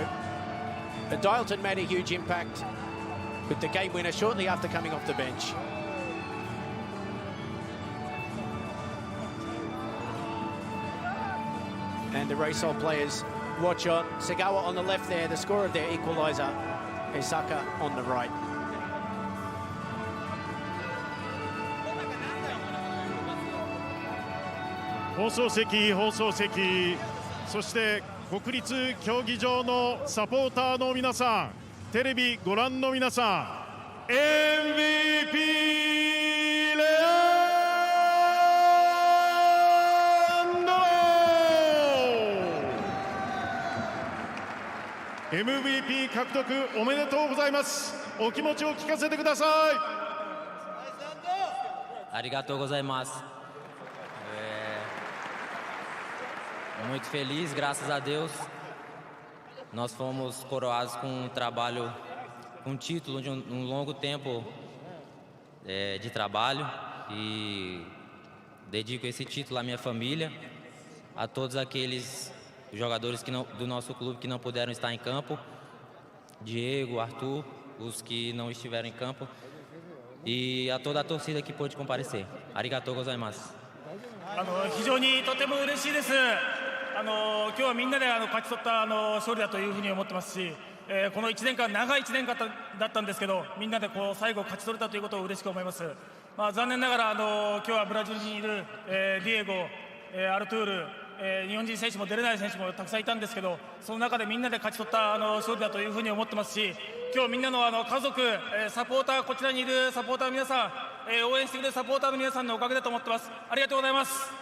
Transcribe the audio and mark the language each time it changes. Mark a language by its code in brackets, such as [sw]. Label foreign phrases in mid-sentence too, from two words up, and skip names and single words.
[en] Dialton made a huge impact with the game winner shortly after coming off the bench. And the Reysol players watch on. Sagawa on the left there, the scorer of their equaliser. Esaka on the right. [ja] 放送席、そして国立競技場のサポーターの皆さん、テレビご覧の皆さん、MVP レアンド MVP 獲得おめでとうございます。お気持ちを聞かせてください。ありがとうございます。 [pt] Muito feliz, graças a Deus. Nós fomos coroados com um trabalho, com um título de um longo tempo de trabalho, e dedico esse título à minha família, a todos aqueles jogadores do nosso clube que não puderam estar em campo, Diego, Arthur, os que não estiveram em campo, e a toda a torcida que pôde comparecer. [ja] ありがとうございます. 非常にとても嬉しいです。今日はみんなで勝ち取った勝利だというふうに思ってますし、この1年間、長い1年間だったんですけど、みんなで最後勝ち取れたということを嬉しく思います。残念ながら今日はブラジルにいるディエゴ、アルトゥール、日本人選手も出れない選手もたくさんいたんですけど、その中でみんなで勝ち取った勝利だというふうに思ってますし、今日みんなの家族、サポーター、こちらにいるサポーターの皆さん、応援してくれるサポーターの皆さんのおかげだと思ってます。ありがとうございます。